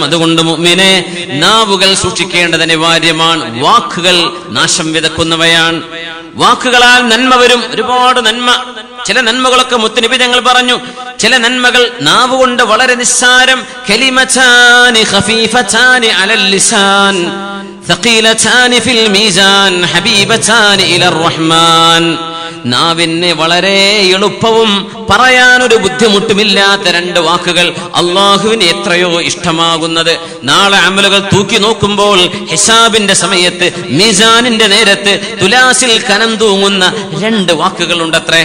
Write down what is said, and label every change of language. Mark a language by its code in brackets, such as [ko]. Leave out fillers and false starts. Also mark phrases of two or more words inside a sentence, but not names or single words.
[ml] അതുകൊണ്ട് മുഅ്മിനേ, നാവുകൾ സൂക്ഷിക്കേണ്ടത് അനിവാര്യമാണ്. വാക്കുകൾ നാശം വിതക്കുന്നവയാണ്. വാക്കുകളാൽ നന്മ വരും, ഒരുപാട് നന്മ. ചില നന്മകളൊക്കെ മുത്തുനബി തങ്ങൾ പറഞ്ഞു, ചില നന്മകൾ നാവുകൊണ്ട് വളരെ നിസ്സാരം. [ar] كلمتان خفيفتان على اللسان ثقيلتان في الميزان حبيبتان إلى الرحمن. [ml] നാവിന് വളരെ എളുപ്പവും പറയാനൊരു ബുദ്ധിമുട്ടുമില്ലാത്ത രണ്ട് വാക്കുകൾ അള്ളാഹുവിന് എത്രയോ ഇഷ്ടമാകുന്നത്. നാളെ അമലുകൾ തൂക്കി നോക്കുമ്പോൾ ഹിസാബിന്റെ സമയത്ത് മീസാനിന്റെ നേരത്ത് തുലാസിൽ കനം തൂങ്ങുന്ന രണ്ട് വാക്കുകൾ ഉണ്ടത്രേ.